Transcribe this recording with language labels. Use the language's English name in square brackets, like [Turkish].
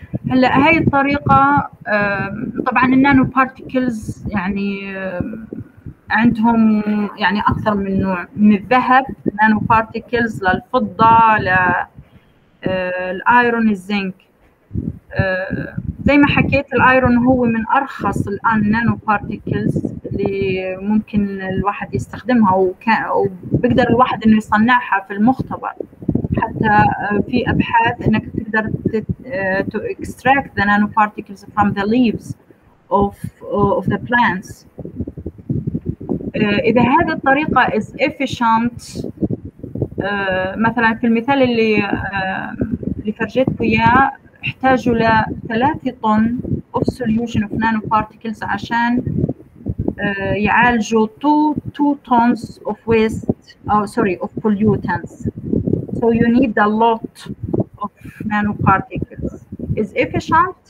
[Arabic] هلا هاي الطريقة طبعا النانو بارتيكلز يعني عندهم يعني أكثر من نوع، من الذهب نانو بارتيكلز للفضة للآيرون الزنك. زي ما حكيت الآيرون هو من أرخص الآن نانو بارتيكلز اللي ممكن الواحد يستخدمها، وبقدر الواحد إنه يصنعها في المختبر. حتى في أبحاث إنك تقدر [English] to extract the nanoparticles from the leaves of the plants. [Arabic] إذا هذه الطريقة is efficient، مثلا في المثال اللي فرجيتكم إياه احتاجوا ل 3 طن of solution of nanoparticles عشان يعالجوا [English] 2 tons of waste of pollutants. So you need a lot of nanoparticles. Is efficient?